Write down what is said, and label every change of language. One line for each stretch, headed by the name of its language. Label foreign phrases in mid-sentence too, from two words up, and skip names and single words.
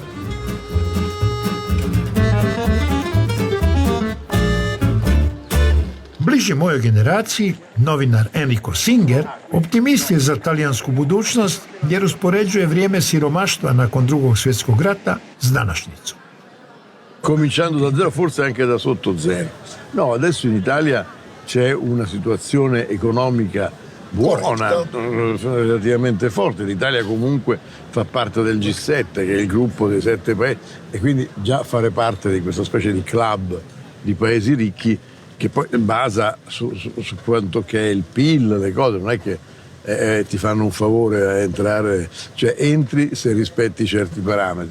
Croatian: Bliži mojoj generaciji, novinar Enrico Singer, optimist je za talijansku budućnost jer uspoređuje vrijeme siromaštva nakon Drugog svjetskog rata s današnjicom.
Italian: Cominciando da zero, forse anche da sotto zero. No, adesso in Italia c'è una situazione economica buona, relativamente forte. L'Italia comunque fa parte del G7, che è il gruppo dei 7 paesi, e quindi già fare parte di questa specie di club di paesi ricchi che poi basa su quanto che è il PIL, le cose, non è che ti fanno un favore a entrare, cioè entri se rispetti certi parametri.